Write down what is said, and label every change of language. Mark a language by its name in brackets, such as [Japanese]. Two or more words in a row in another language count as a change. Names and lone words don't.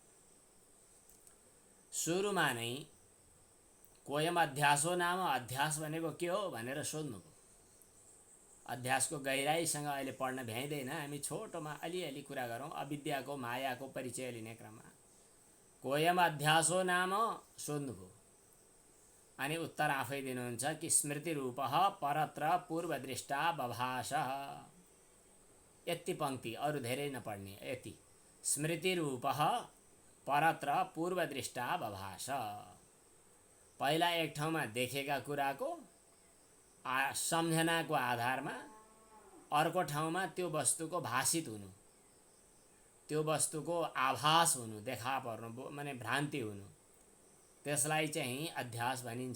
[Nepali] सुरुमा नै [Sanskrit] कोयम अध्यासो नाम, [Nepali] अध्यास भनेको के हो भनेर सोध्नुभयो। अध्यासको गहिराईसँग अहिले पढ्न भ्याइँदैन, हामी छोटोमा अलिअलि कुरा गरौँ। अविद्याको मायाको परिचय लिने क्रममा [Sanskrit] कोयम अध्यासो नाम [Nepali] सोध्नुभयो, अनि उत्तर आफै दिनुहुन्छ कि [Sanskrit] स्मृति रूपः परत्र पूर्वदृष्टा बभाष। [Nepali] यति पंक्ति, अरू धेरै नपढ्ने, यति। [Sanskrit] स्मृति रूपः परत्र पूर्वदृष्टा बभाष। [Nepali] पहिला एक ठाउँमा देखेका कुराको सम्झनाको आधारमा अर्को ठाउँमा त्यो वस्तुको भाषित हुनु, त्यो वस्तुको आभास हुनु, देखा पर्नु, माने भ्रान्ति हुनु, त्यसलाई चाहिँ अध्यास भनिन्छ।